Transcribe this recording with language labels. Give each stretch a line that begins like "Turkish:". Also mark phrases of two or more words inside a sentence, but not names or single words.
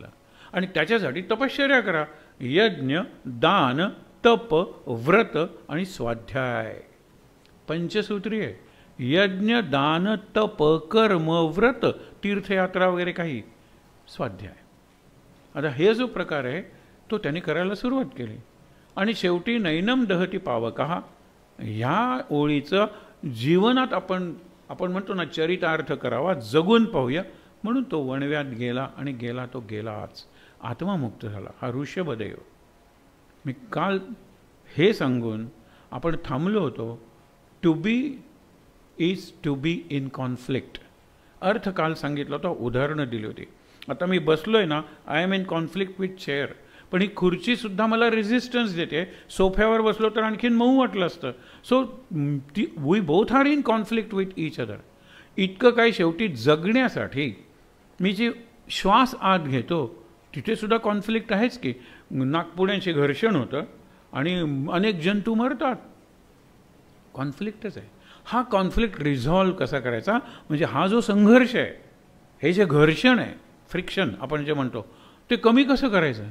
Marathi: आणि त्याच्यासाठी तपश्चर्या करा. यज्ञ, दान, तप, व्रत आणि स्वाध्याय, पंचसूत्री आहे. यज्ञ, दान, तप, कर्म, व्रत, तीर्थयात्रा वगैरे काही, स्वाध्याय. आता हे जो प्रकार आहे तो त्यांनी करायला सुरुवात केली. आणि शेवटी
Sanskrit: नैनम दहती पावकः,
Marathi: ह्या ओळीचं जीवनात आपण म्हणतो ना चरितार्थ करावा, जगून पाहूया. म्हणून तो वणव्यात गेला आणि गेला तो गेलाच, आत्मामुक्त झाला. हा ऋषभदेव. मी काल हे सांगून आपण थांबलो होतो.
English: To be is to be in conflict.
Marathi: अर्थ काल सांगितला होता, उदाहरणं दिली होती. आता मी बसलोय ना,
English: I am in conflict with chair,
Marathi: पण ही खुर्चीसुद्धा मला रेझिस्टन्स देते. सोफ्यावर बसलो तर आणखीन मऊ वाटलं असतं.
English: So we both are in conflict with each other.
Marathi: इतकं काय, शेवटी जगण्यासाठी मी जी श्वास आत घेतो तिथे सुद्धा कॉन्फ्लिक्ट आहेच की. नागपुड्यांशी घर्षण होतं आणि अनेक जंतू मरतात, कॉन्फ्लिक्टच आहे. हा
English: conflict resolve
Marathi: कसा करायचा, म्हणजे हा जो संघर्ष आहे, हे जे घर्षण आहे, फ्रिक्शन आपण जे म्हणतो, ते कमी कसं करायचं.